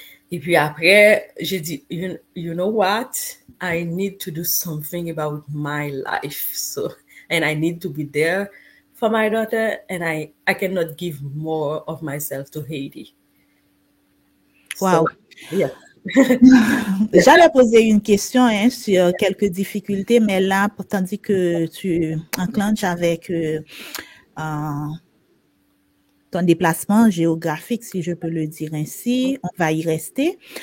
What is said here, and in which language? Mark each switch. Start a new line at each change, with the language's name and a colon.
French: Et puis après, j'ai dit,
English: you know what? I need to do something about my life. And I need to be there for my daughter. And I cannot give more of myself to Haiti. Wow. So, yeah.
French: J'allais poser une question sur quelques difficultés, mais là, tandis que tu enclenches avec ton déplacement géographique, si je peux le dire ainsi, on va y rester.